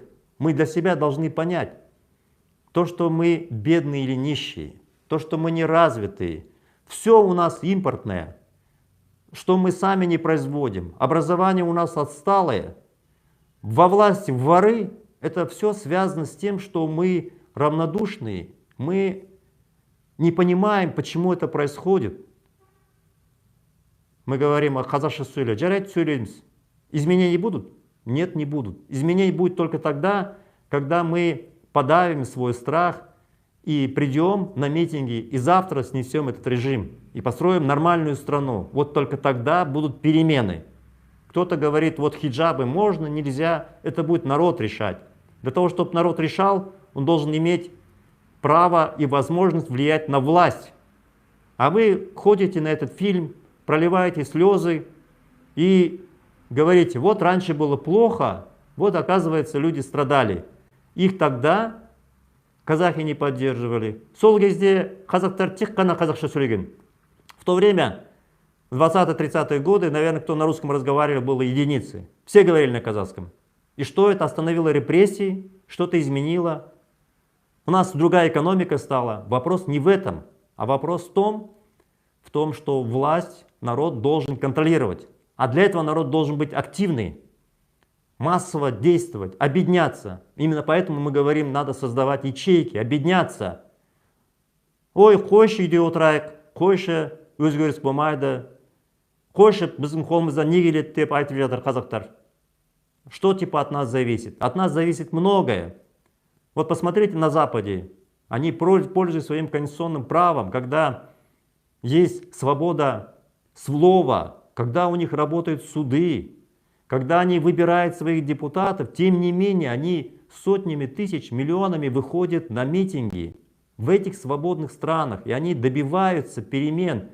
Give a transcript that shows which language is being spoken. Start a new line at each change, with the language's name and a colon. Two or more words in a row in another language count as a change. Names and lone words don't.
Russian: Мы для себя должны понять, то, что мы бедные или нищие, то, что мы неразвитые, все у нас импортное, что мы сами не производим, образование у нас отсталое, во власти воры, это все связано с тем, что мы равнодушные, мы не понимаем, почему это происходит. Мы говорим о
Kazakh: қазақша сөйле, жарайды сөйлейміз.
Russian: Изменения будут? Нет, не будут. Изменения будут только тогда, когда мы подавим свой страх и придем на митинги и завтра снесем этот режим и построим нормальную страну. Вот только тогда будут перемены. Кто-то говорит, вот хиджабы можно, нельзя, это будет народ решать. Для того, чтобы народ решал, он должен иметь право и возможность влиять на власть. А вы ходите на этот фильм, проливаете слезы и говорите, вот раньше было плохо, вот оказывается люди страдали. Их тогда казахи не поддерживали.
Kazakh: Сол кезде казактар тек қана қазақша сөйлеген.
Russian: В то время, в 20-30-е годы, наверное, кто на русском разговаривал, было единицы. Все говорили на казахском. И что это? Остановило репрессии, что-то изменило. У нас другая экономика стала. Вопрос не в этом, а вопрос в том, что власть народ должен контролировать. А для этого народ должен быть активный, массово действовать, объединяться. Именно поэтому мы говорим, надо создавать ячейки, объединяться.
Kazakh: Ой, қойшы үйде отырайық, қойшы өзгеріс болмайды, қойшы біздің қолымыздан не келеді деп айтып жатыр қазақтар.
Russian: Что типа от нас зависит? От нас зависит многое. Вот посмотрите на Западе. Они пользуются своим конституционным правом, когда есть свобода слова, когда у них работают суды, когда они выбирают своих депутатов, тем не менее они сотнями тысяч, миллионами выходят на митинги в этих свободных странах, и они добиваются перемен.